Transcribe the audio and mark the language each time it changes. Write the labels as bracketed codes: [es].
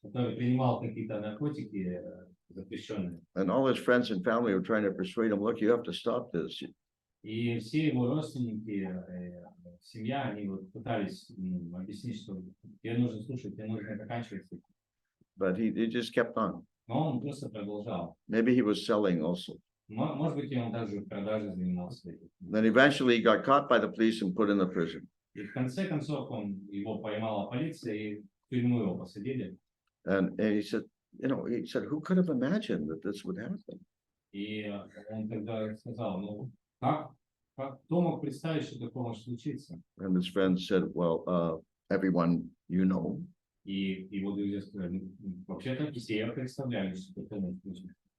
[ru] который принимал какие-то наркотики запрещенные. [en] And all his friends and family were trying to persuade him, look, you have to stop this. [ru] И все его родственники, семья, они вот пытались объяснить, что тебе нужно слушать, тебе нужно заканчивать. [en] But he just kept on. [ru] Но он просто продолжал. [en] Maybe he was selling also. [ru] Может быть, и он также продажей занимался. [en] Then eventually he got caught by the police and put in the prison. [ru] И в конце концов его поймала полиция и в тюрьму его посадили. [en] And he said, who could have imagined that this would happen? [ru] И он тогда сказал, ну, кто мог представить, что такое может случиться? [en] And his friends said, well, everyone you know. [ru] И его друзья сказали, вообще-то все представляли, что такое может случиться.